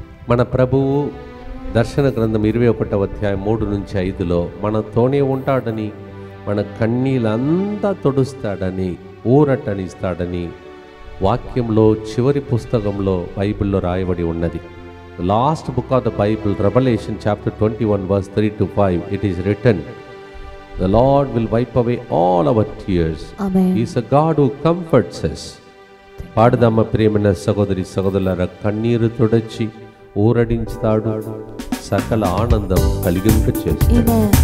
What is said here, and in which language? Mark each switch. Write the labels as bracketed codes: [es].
[te] మన ప్రభువు దర్శన గ్రంథం 21వ అధ్యాయం 3 నుంచి 5లో మనతోనే ఉంటాడని, మన కన్నీళ్ళంతా తొడుస్తాడని, ఊరటనిస్తాడని వాక్యంలో చివరి పుస్తకంలో బైబిల్లో రాయబడి ఉన్నది. [en] Last book of the Bible, revolution chapter 21 verse 3 to 5, it is written, the Lord will wipe away all our tears. Amen. He is a God who comforts us. [te] పాడదమ్మ ప్రియమైన సహోదరి సహోదరుల కన్నీరు తొడచి ఊరడించుతాడు, సకల ఆనందం కలిగింప చేస్తాడు.